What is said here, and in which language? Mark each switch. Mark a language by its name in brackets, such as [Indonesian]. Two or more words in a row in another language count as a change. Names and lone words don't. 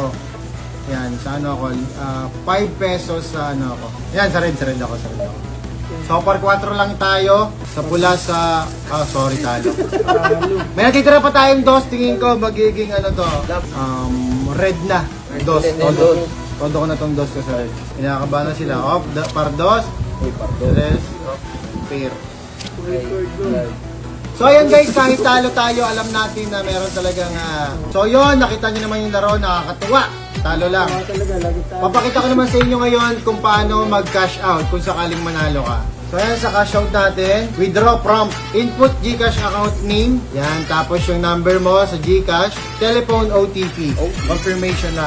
[Filipino] Yan, sa ano ako, 5 pesos sa ano ako. Yan, sa red ako. So, par 4 lang tayo. Sa pula sa... sorry, talo. May natitira pa tayong dos. Tingin ko, magiging ano to. Red na. Dos. Todo ko na tong dos ko sa red. Inakabahan na sila. Par dos. Par dos. Pair. So, ayan guys. Kahit talo tayo, alam natin na meron talagang... So, yun. Nakita nyo naman yung laro. Nakakatuwa. Talo lang. Papakita ko naman sa inyo ngayon kung paano mag-cash out kung sakaling manalo ka. So yan, sa [English] cash out [Filipino] natin, [English] withdraw prompt, input GCash account name, [Filipino] yan, tapos yung number mo sa GCash, [English] telephone OTP, [Filipino] confirmation na.